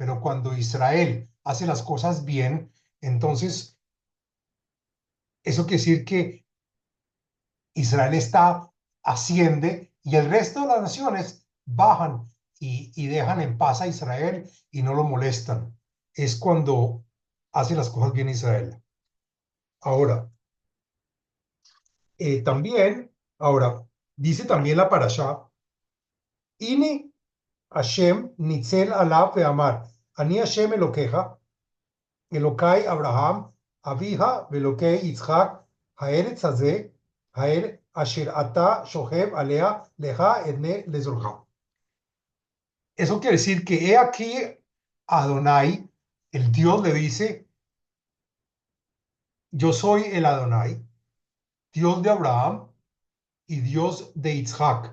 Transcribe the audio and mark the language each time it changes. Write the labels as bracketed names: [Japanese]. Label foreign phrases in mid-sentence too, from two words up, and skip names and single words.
[Spanish] pero cuando Israel hace las cosas bien, entonces eso quiere decir que Israel asciende y el resto de las naciones bajan y dejan en paz a Israel y no lo molestan. Es cuando hace las cosas bien Israel. Ahora, ahora, dice también la parashá, [Hebrew] והנה ה' נצב עליו ויאמר, אני ה' אלוקיך, אלוקי אברהם, אביך ואלוקי יצחק, הארץ הזה, אשר אתה שוכב עליה לך אתננה ולזרעך. [Spanish] Eso quiere decir que he aquí Adonai, el Dios le dice, yo soy el Adonai, Dios de Abraham y Dios de Isaac.